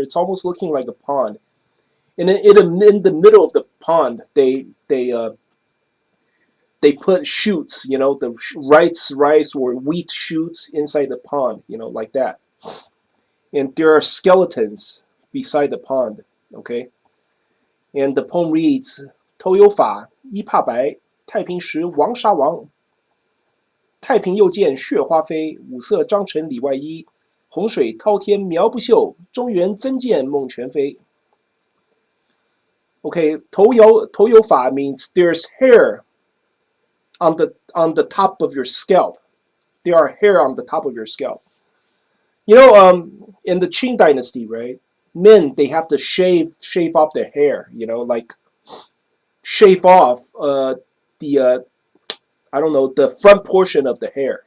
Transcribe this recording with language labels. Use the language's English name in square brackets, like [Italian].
[English] It's almost looking like a pond. And in the middle of the pond, they put shoots, you know, the rice or wheat shoots inside the pond, you know, like that. And there are skeletons beside the pond, okay? And the poem reads, [Chinese] 头有法，一怕白，太平时王杀王。太平又见血花飞，五色章程里外衣。洪水滔天苗不秀，中原增见梦全非。 [English] Okay, 头有法 means there's hair on the top of your scalp. There are hair on the top of your scalp. You know, in the Qing dynasty, right? Men, they have to shave off their hair. You know, like shave off the I don't know, the front portion of the hair.